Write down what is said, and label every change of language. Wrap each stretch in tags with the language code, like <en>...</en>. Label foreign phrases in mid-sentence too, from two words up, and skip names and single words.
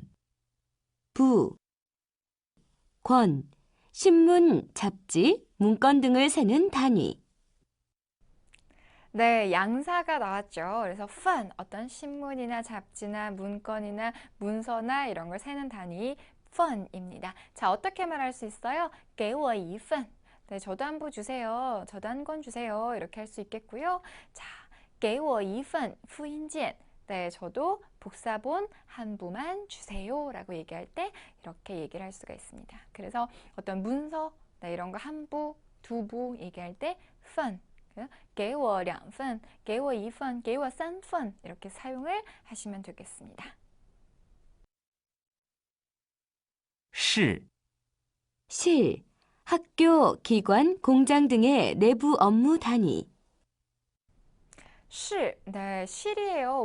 <ko>부, 권, 신문, 잡지, 문건 등을 세는 단위. 네, 양사가 나왔죠. 그래서 펀, 어떤 신문이나 잡지나 문건이나 문서나 이런 걸 세는 단위 펀입니다. 자, 어떻게 말할 수 있어요?</ko> <zh>给我一份.</zh> <ko>네, 저도 한 부 주세요. 저도 한 권 주세요. 이렇게 할 수 있겠고요. 자,</ko> <zh>给我一份复印件.</zh> <ko>네, 저도 복사본 한 부만 주세요. 라고 얘기할 때 이렇게 얘기를 할 수가 있습니다. 그래서 어떤 문서, 네, 이런 거 한 부, 두 부 얘기할 때 펀.</ko> <zh>给我2份, 给我1份, 给我3份</zh> <ko>이렇게 사용을 하시면 되겠습니다.</ko> <zh>是</zh> <ko>실, 학교, 기관, 공장 등의 내부 업무 단위. 실, 네, 실이에요.</ko>